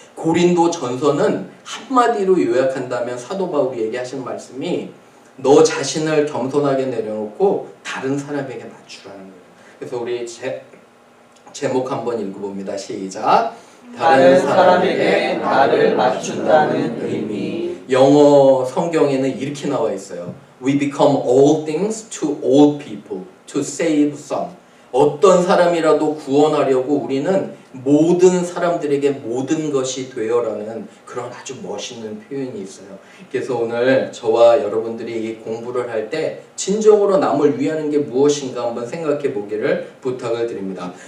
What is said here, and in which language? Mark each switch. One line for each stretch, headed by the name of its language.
Korean: 고린도 전서는 한마디로 요약한다면 사도 바울이 얘기하시는 말씀이 너 자신을 겸손하게 내려놓고 다른 사람에게 맞추라는 거예요. 그래서 우리 제목 한번 읽어봅니다. 시작. 다른 사람에게 나를 맞춘다는 의미. 영어 성경에는 이렇게 나와 있어요.
English: We become all things to all people to save some.
Korean: 어떤 사람이라도 구원하려고 우리는 모든 사람들에게 모든 것이 되어라는 그런 아주 멋있는 표현이 있어요. 그래서 오늘 저와 여러분들이 이 공부를 할 때 진정으로 남을 위하는 게 무엇인가 한번 생각해 보기를 부탁을 드립니다.